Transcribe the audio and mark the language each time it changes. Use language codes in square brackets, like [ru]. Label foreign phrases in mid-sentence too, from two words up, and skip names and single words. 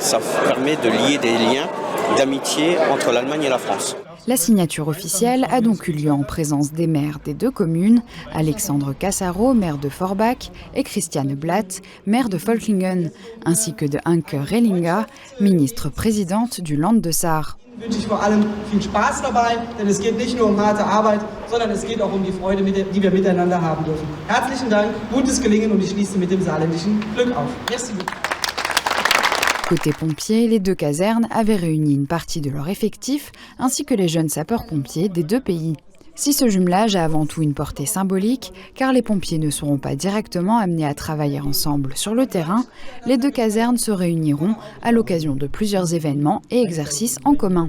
[fr] Ça permet de lier des liens d'amitié entre l'Allemagne et la France. La signature officielle a donc eu lieu en présence des maires des deux communes, Alexandre Cassaro, maire de Forbach, et Christiane Blatt, maire de Völklingen, ainsi que de Anke Rellinger, ministre-présidente du Land de Sarre. [de] Ich wünsche vor allem viel Spaß dabei, denn es geht nicht nur um harte Arbeit, sondern es geht auch um die Freude, die wir miteinander haben dürfen. Herzlichen Dank, gutes Gelingen und ich schließe mit dem saarländischen Glück auf. [fr] Merci beaucoup. Côté pompiers, les deux casernes avaient réuni une partie de leur effectif, ainsi que les jeunes sapeurs-pompiers des deux pays. Si ce jumelage a avant tout une portée symbolique, car les pompiers ne seront pas directement amenés à travailler ensemble sur le terrain, les deux casernes se réuniront à l'occasion de plusieurs événements et exercices en commun.